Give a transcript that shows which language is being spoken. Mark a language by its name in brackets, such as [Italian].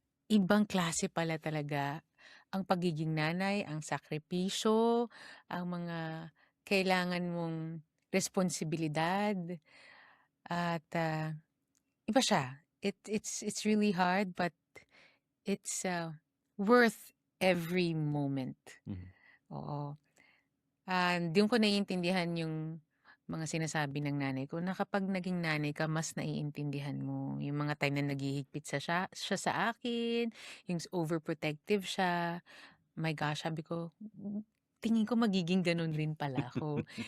[Filipino] Ibang klase pala talaga ang pagiging nanay, ang sakripisyo, ang mga kailangan mong responsibilidad. At iba siya. [English] It's really hard, but it's worth every moment. [Filipino] Oo. Doon ko naiintindihan yung mga sinasabi ng nanay ko na kapag naging nanay ka, mas naiintindihan mo. Yung mga time na naghihigpit siya sa akin, yung overprotective siya. [English] My gosh, [Filipino] sabi ko, tingin ko magiging ganun rin pala ako.